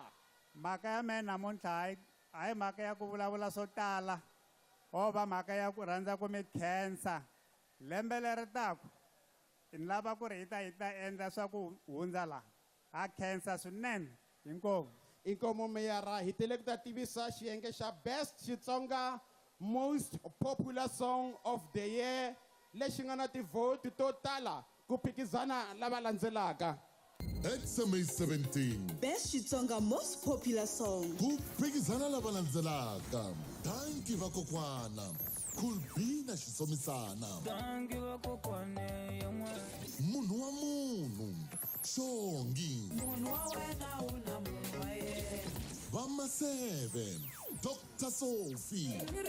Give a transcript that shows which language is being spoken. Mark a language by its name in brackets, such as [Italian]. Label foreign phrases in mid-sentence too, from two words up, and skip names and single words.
[Tsonga] Mhaka ya mina namuntlha a hi mhaka ya ku vulavula swo tala o va mhaka ya ku rhandza ku mi khensa lembe leri taka ni lava ku ri hi ta endla swa ku hundza laha ha khensa swinene inkomu. Inkomu Meyara hi tele ku ta tivisa xiyenge xa [English] best Xitsonga most popular song of the year [Tsonga] lexi nga na tivhoti to tala ku phikizana lava landzelaka. XMA 17 [English] Best Xitsonga most popular song. [Tsonga] ku phikizana lava landzelaka Danki Vakokwana, Kulbina Xisomisana. Munhu wa munhu. Shongi. Vama 7. Dr. Sophie.